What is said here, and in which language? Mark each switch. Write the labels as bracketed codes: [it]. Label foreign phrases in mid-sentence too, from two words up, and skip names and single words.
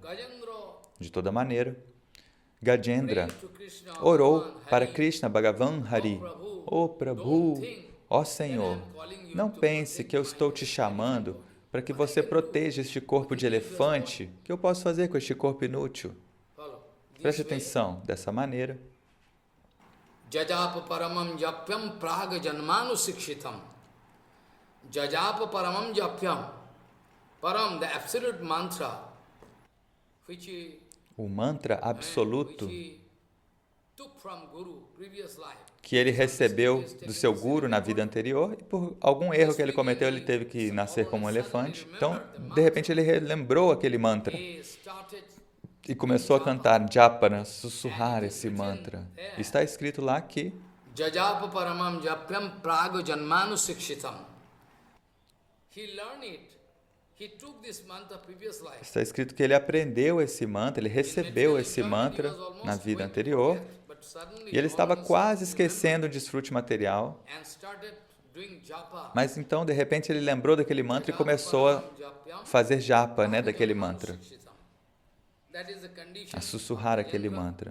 [pt] De toda maneira, Gajendra orou para Krishna Bhagavan Hari. Prabhu, Senhor, não pense que eu estou te chamando para que você proteja este corpo de elefante. O que eu posso fazer com este corpo inútil? Preste atenção, dessa maneira. [sa] Jajapa paramam japyam praga janmanu sikshitam. Jajapa paramam japyam. Param, [en] the absolute mantra, [pt] o mantra absoluto que ele recebeu do seu guru na vida anterior e por algum erro que ele cometeu, ele teve que nascer como um elefante. Então, de repente, ele relembrou aquele mantra e começou a cantar japana, sussurrar esse mantra. Está escrito lá que [sa] Jajapa paramam japyam praga janmanu sikshitam. [pt] Está escrito que ele aprendeu esse mantra, ele recebeu esse mantra na vida anterior e ele estava quase esquecendo o desfrute material Mas então, de repente, ele lembrou daquele mantra e começou a fazer japa, né, daquele mantra, a sussurrar aquele mantra.